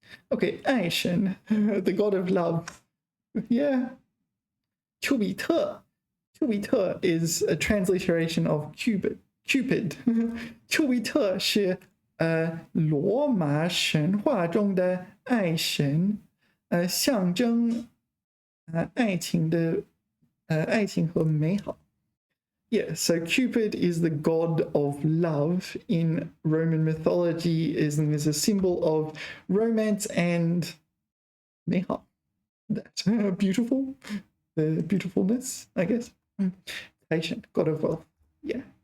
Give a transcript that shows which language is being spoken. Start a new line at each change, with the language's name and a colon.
English: Okay, 爱神, the god of love. Yeah. 丘比特 is a transliteration of Cupid.
Chinese: 丘比特是罗马神话中的爱神，象征爱情和美好.
English: Yeah, so Cupid is the god of love in Roman mythology, is a symbol of romance and 美好. That's beautiful, the beautifulness, I guess. Patient, god of wealth. Yeah.